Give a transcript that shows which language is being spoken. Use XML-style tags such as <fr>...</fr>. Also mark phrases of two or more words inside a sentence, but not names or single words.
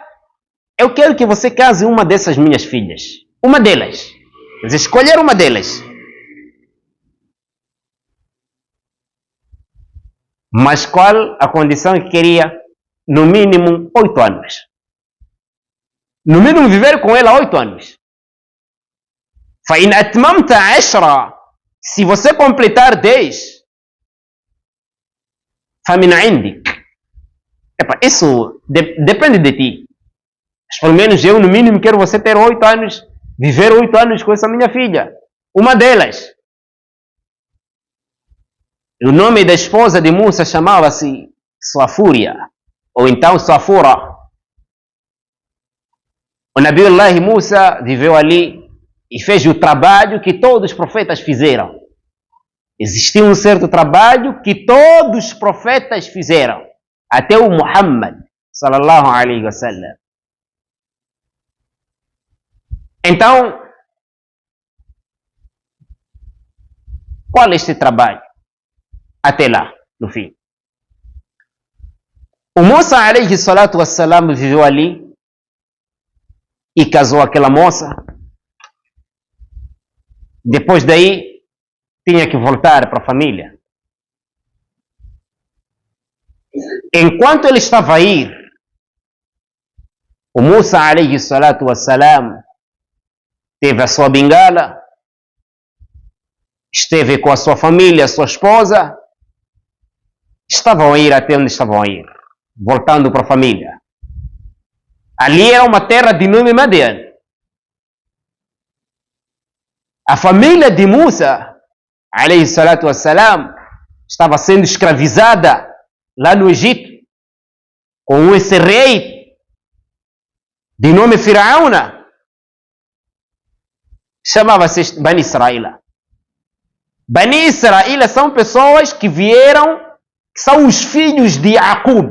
<pt>Eu quero que você case uma dessas minhas filhas. Uma delas. Quer dizer, escolher uma delas. Mas qual a condição que queria? No mínimo 8 anos. No mínimo viver com ela 8 anos.</pt> <ar>فَإِنْ أَتْمَمْتَ 10.</ar> <pt>Se você completar 10,</pt> <ar>فَمِنْ عِنْدِكَ.</ar> <pt>Isso depende de ti. Mas pelo menos eu, no mínimo, quero você ter 8 anos, viver 8 anos com essa minha filha. Uma delas. O nome da esposa de Musa chamava-se Safúria, ou então Safura. O Nabiullah Musa viveu ali e fez o trabalho que todos os profetas fizeram. Existia um certo trabalho que todos os profetas fizeram, até o Muhammad</pt> <ar>صلى الله عليه وسلم.</ar> <pt>Então, qual é este trabalho? Até lá, no fim. O Musa</pt> <ar>عليه الصلاة والسلام</ar> <pt>viveu ali e casou aquela moça. Depois daí, tinha que voltar para a família. Enquanto ele estava a ir, o Musa</pt> <ar>عليه الصلاة والسلام</ar> <pt>teve a sua bengala, esteve com a sua família, a sua esposa, estavam a ir até onde estavam a ir, voltando para a família. Ali era uma terra de nome Madian. A família de Musa,</pt> <ar>عليه الصلاة والسلام,</ar> <pt>estava sendo escravizada lá no Egito, com esse rei de nome Firaúna. Chamava-se Bani Israel. Bani Israel são pessoas que vieram, que são os filhos de Jacob.</pt>